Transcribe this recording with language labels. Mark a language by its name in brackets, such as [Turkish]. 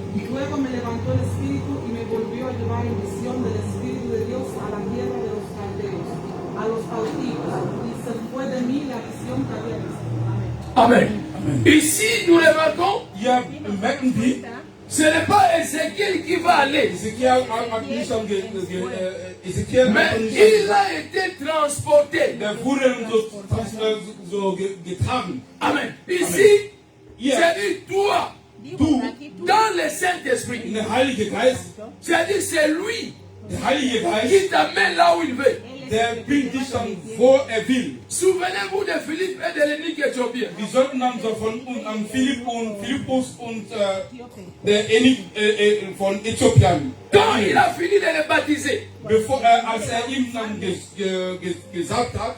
[Spanish] Luego me levantó el espíritu y me volvió a llevar en visión del Espíritu de Dios a la tierra de los caldeos, a los cautivos, y se fue de mí la visión que había visto. Amén. [French] Amen. Ici, nous remarquons, [German] Hier merken wir, [French] ce n'est pas Ézéchiel qui va aller, [German] Ezekiel hat nicht dann Ezekiel [French] mais [German] hat nicht [French] il a été transporté. [German] der wurde dann so getragen. [French] Amen. Ici, [German] Hier, [French] j'ai dit toi, [German] du, [French] dans le Saint-Esprit, [German] in der Heilige Geist, [French] j'ai dit c'est lui [German] der Heilige Geist, [French] qui t'amène là où il veut. [German] der bringt dich dann, wo will. [French] Souvenez-vous de Philippe et de l'eunuque éthiopien. [German] Wir sollten dann so von an Philippus und der Enig von Äthiopien. [French] Quand il a fini de les baptiser, [German] Bevor als ihm dann gesagt hat,